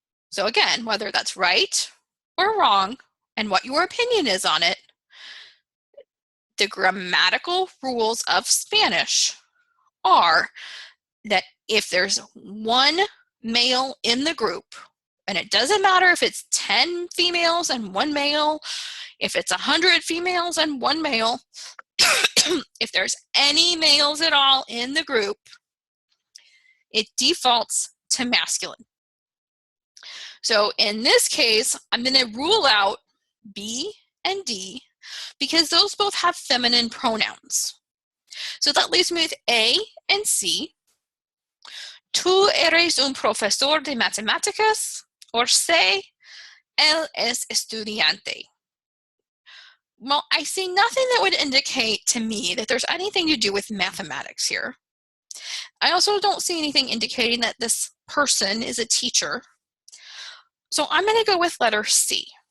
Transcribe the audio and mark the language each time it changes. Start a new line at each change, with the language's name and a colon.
English: So again, whether that's right or wrong and what your opinion is on it, the grammatical rules of Spanish are that if there's one male in the group, and it doesn't matter if it's 10 females and one male, if it's 100 females and one male, if there's any males at all in the group, it defaults to masculine. So in this case, I'm going to rule out B and D because those both have feminine pronouns. So that leaves me with A and C.
Spanish: Tú eres un profesor de matemáticas,
English: or C.
Spanish: Él es estudiante.
English: Well, I see nothing that would indicate to me that there's anything to do with mathematics here. I also don't see anything indicating that this person is a teacher. So I'm going to go with letter C.